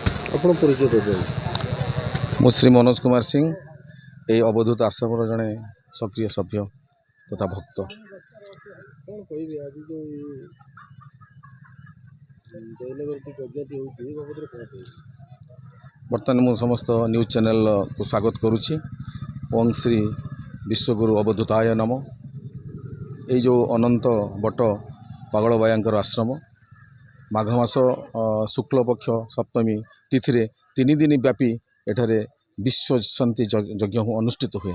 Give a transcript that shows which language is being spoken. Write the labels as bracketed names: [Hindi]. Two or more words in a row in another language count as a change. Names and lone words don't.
[Odia] ଆପଣ ପରିଚୟ ଦେବେ। ମୁଁ ଶ୍ରୀ ମନୋଜ କୁମାର ସିଂ ଏଇ ଅବଧୂତ ଆଶ୍ରମର ଜଣେ ସକ୍ରିୟ ସଭ୍ୟ ତଥା ଭକ୍ତ। କ'ଣ କହିବେ ଆଜି ଯେଉଁ ଜୟନଗରଟି ଯଜ୍ଞଟି ହେଉଛି ଏ ବାବଦରେ କ'ଣ କହିବେ? ବର୍ତ୍ତମାନ ମୁଁ ସମସ୍ତ ନ୍ୟୁଜ୍ ଚ୍ୟାନେଲକୁ ସ୍ୱାଗତ କରୁଛି। ଓଂ ଶ୍ରୀ ବିଶ୍ୱଗୁରୁ ଅବଧୂତାୟ ନମ। এই ଯେଉଁ ଅନନ୍ତ ବଟ ପାଗଳବାୟାଙ୍କର ଆଶ୍ରମ ମାଘ ମାସ ଶୁକ୍ଳପକ୍ଷ ସପ୍ତମୀ ତିଥିରେ 3 ଦିନ ବ୍ୟାପୀ ଏଠାରେ ବିଶ୍ୱ ଶାନ୍ତି ଯଜ୍ଞ ଅନୁଷ୍ଠିତ ହୁଏ।